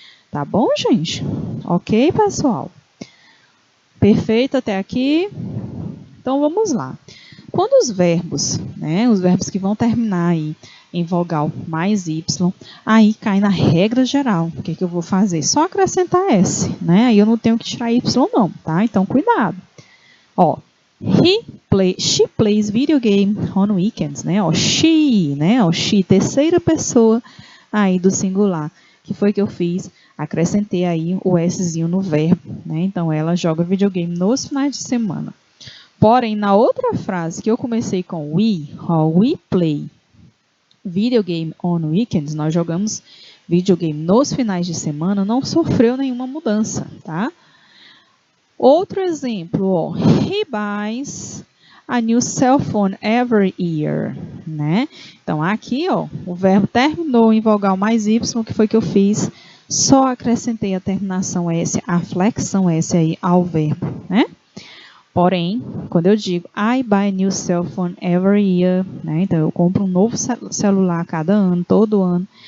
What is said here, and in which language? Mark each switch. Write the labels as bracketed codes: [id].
[pt] Tá bom, gente? Ok, pessoal? Perfeito até aqui? Então, vamos lá. Quando os verbos, né, os verbos que vão terminar aí em vogal mais Y, aí cai na regra geral. O que eu vou fazer? Só acrescentar S, né? Aí eu não tenho que tirar Y não, tá? Então, cuidado. [en] Ó, she plays video game on weekends, né? Ó, she, né? [pt] Ó, she, terceira pessoa aí do singular. Que foi que eu fiz? Acrescentei aí o Szinho no verbo, né? Então, ela joga videogame nos finais de semana. Porém, na outra frase que eu comecei com we, ó, [en] we play video game on weekends, [pt] nós jogamos videogame nos finais de semana, não sofreu nenhuma mudança, tá? Outro exemplo, [en] ó, he buys a new cell phone every year, né? [pt] Então, aqui, ó, o verbo terminou em vogal mais Y, o que foi que eu fiz? Só acrescentei a terminação S, a flexão S aí ao verbo, né? Porém, quando eu digo [en] I buy a new cell phone every year, né? [pt] Então, eu compro um novo celular a cada ano, todo ano.